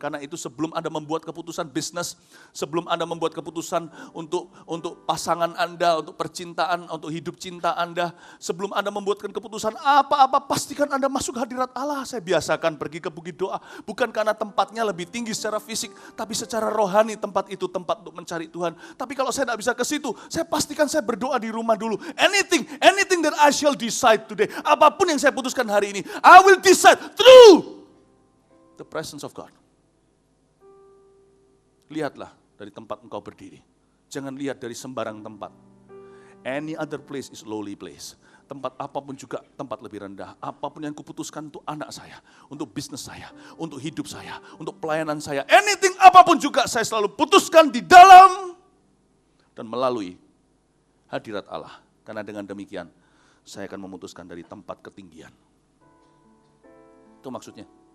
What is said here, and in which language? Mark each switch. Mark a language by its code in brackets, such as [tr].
[id] Karena itu sebelum Anda membuat keputusan bisnis, sebelum Anda membuat keputusan untuk pasangan Anda, untuk percintaan, untuk hidup cinta Anda. Sebelum Anda membuatkan keputusan apa-apa, pastikan Anda masuk hadirat Allah. Saya biasakan pergi ke bukit doa. Bukan karena tempatnya lebih tinggi secara fisik, tapi secara rohani tempat itu tempat untuk mencari Tuhan. Tapi kalau saya tidak bisa ke situ, saya pastikan saya berdoa di rumah dulu. [en] Anything that I shall decide today. [id] Apapun yang saya putuskan hari ini, [en] I will decide through the presence of God. [id] Lihatlah dari tempat engkau berdiri. Jangan lihat dari sembarang tempat. [en] Any other place is lowly place. [id] Tempat apapun juga tempat lebih rendah. Apapun yang kuputuskan untuk anak saya, untuk bisnis saya, untuk hidup saya, untuk pelayanan saya. Anything apapun juga saya selalu putuskan di dalam dan melalui hadirat Allah. Karena dengan demikian, saya akan memutuskan dari tempat ketinggian. Itu maksudnya.